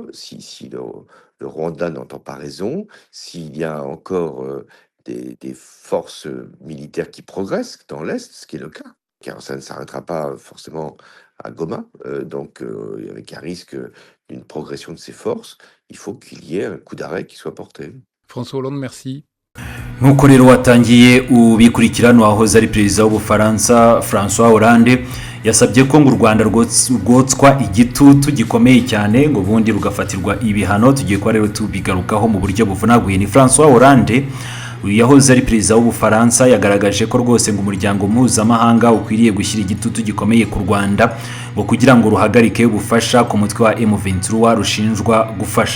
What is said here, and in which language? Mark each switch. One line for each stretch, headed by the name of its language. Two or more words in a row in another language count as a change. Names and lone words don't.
French: Si le Rwanda n'entend pas raison, s'il y a encore, des forces, militaires qui progressent dans l'Est, ce qui est le cas, car ça ne s'arrêtera pas forcément à Goma, donc avec un risque, d'une progression de ces forces, il faut qu'il y ait un coup d'arrêt qui soit porté. François Hollande, merci.
Kinyarwanda: nk'uko rero watangiye ubikurikirana wahoze ari perezida w'ubufaransa François Hollande yasabye ko ngo u Rwanda rwotswa igitutu gikomeye cyane ngo ubundi rugafatirwa ibihano. Tugiye kuba rero tubigarukaho mu buryo buvunaguye. Ni François Hollande uyu yahoze ari perezida w'ubufaransa yagaragaje ko rwose ngo umuryango mpuzamahanga ukwiriye gushyira igitutu gikomeye ku Rwanda ngo kugira ngo ruhagarike ubufasha ku mutwe wa M23 rushinjwa gufasha.